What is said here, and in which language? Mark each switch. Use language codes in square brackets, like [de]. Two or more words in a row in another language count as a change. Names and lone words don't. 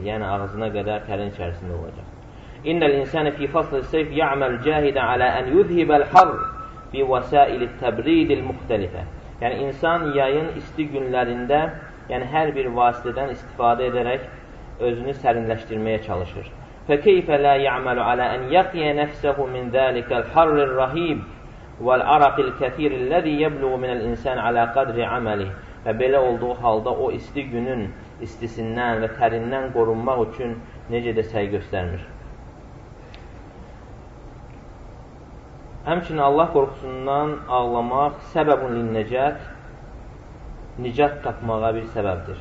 [az] Yəni ağzına qədər tərin içərisində olacaq. [ar] إن الإنسان في فصل الصيف يعمل جاهدا على أن يذهب الحر بوسائل التبريد المختلفة. [az] Yəni insan yayın isti günlərində, yəni hər bir vasitədən istifadə edərək özünü sərinləşdirməyə çalışır. [ar] فَكَيْفَ لَا يَعْمَلُ عَلَى أَنْ يَقِيَ نَفْسَهُ مِنْ ذَلِكَ الْحَرِّ الرَّهِيبِ وَالْعَرَقِ الْكَثِيرِ الَّذِي يَبْلُغُ مِنَ الْإِنسَانِ عَلَى قَدْرِ عَمَلِهِ. [az] Və belə olduğu halda o isti günün istisindən və tərindən qorunmaq üçün necə də səy göstərmir. Həmçinin Allah qorxusundan ağlamaq [ar] سبب للنجاة, [az] nicat tapmağa bir səbəbdir.